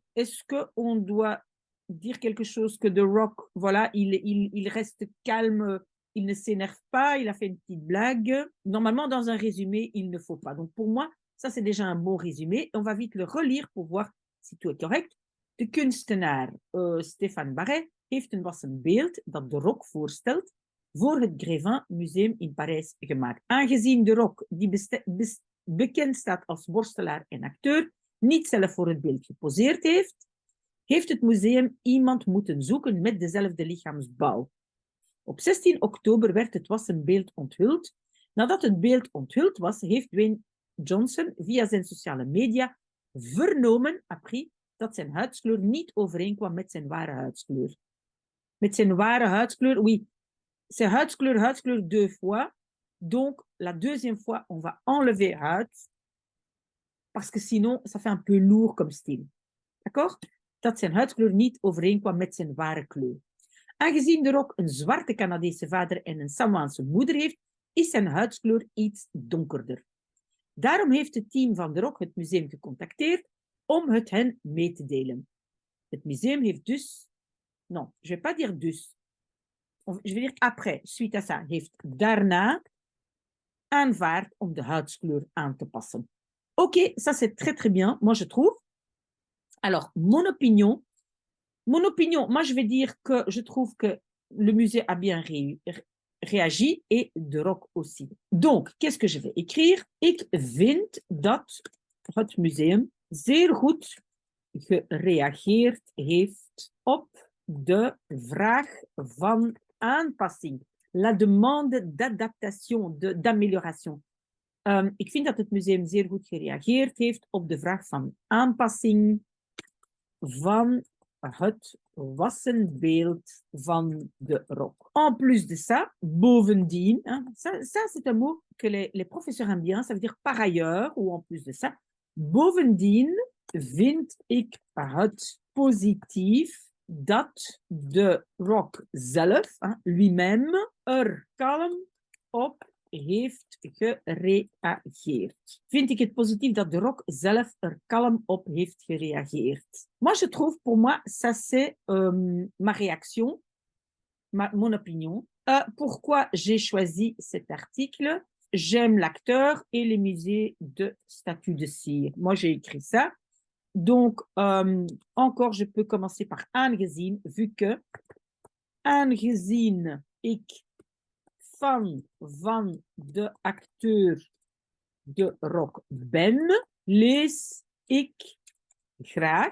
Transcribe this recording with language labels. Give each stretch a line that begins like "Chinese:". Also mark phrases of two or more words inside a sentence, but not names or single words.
French: Est-ce qu'on doit dire quelque chose que The Rock, voilà, il reste calme, il ne s'énerve pas, il a fait une petite blague. Normalement, dans un résumé, il ne faut pas. Donc, pour moi, ça, c'est déjà un bon résumé. On va vite le relire pour voir si tout est correct.
Dutch: De kunstenaar Stéphane Barret heeft een wassen beeld dat The Rock voorstelt voor het Grévin Museum in Parijs gemaakt. Aangezien The Rock, die bekend staat als worstelaar en acteur, niet zelf voor het beeld geposeerd heeft het museum iemand moeten zoeken met dezelfde lichaamsbouw. Op 16 oktober werd het wassen beeld onthuld. Nadat het beeld onthuld was, heeft Dwayne Johnson via zijn sociale media vernomen, appris, dat zijn huidskleur niet overeenkwam met zijn ware huidskleur. Met zijn ware huidskleur,
French: oui. C'est huidskleur deux fois. Donc, la deuxième fois, on va enlever huid. Parce que sinon, ça fait un peu lourd comme style. D'accord?
Dutch: Dat zijn huidskleur niet overeenkwam met zijn ware kleur. Aangezien The Rock een zwarte Canadese vader en een Samoaanse moeder heeft, is zijn huidskleur iets donkerder. Daarom heeft het team van The Rock het museum gecontacteerd om het hen mee te delen. Het museum heeft dus...
French: Non, je vais pas dire dus. Je vais dire après, suite à ça,
Dutch: heeft daarna aanvaard om de huidskleur aan te passen.
French: Ok, ça c'est très très bien, moi je trouve. Alors, mon opinion, moi je vais dire que je trouve que le musée a bien réagi et The Rock aussi. Donc, qu'est-ce que je vais écrire?
Dutch: Ik vind dat het museum zeer goed gereageerd heeft op de vraag van aanpassing.
French: La demande d'adaptation, d'amélioration.
Dutch: Ik vind dat het museum zeer goed gereageerd heeft op de vraag van aanpassing van het wassenbeeld van de rok.
French: En plus de ça, bovendien, hein, ça c'est un mot que les professeurs aiment bien, ça veut dire par ailleurs ou en plus de ça.
Dutch: Bovendien vind ik het positief dat de rok zelf,
French: hein, lui-même,
Dutch: kalm op heeft gereageerd. Vind ik het positief dat de rok zelf kalm op heeft gereageerd.
French: Moi, je trouve, pour moi, ça c'est ma réaction, mon opinion. Pourquoi j'ai choisi cet article? J'aime l'acteur et les musées de statues de cire. Moi, j'ai écrit ça. Donc, encore, je peux commencer par aangezien, vu que
Dutch: aangezien ik fan van de acteur de rok ben, lees ik graag.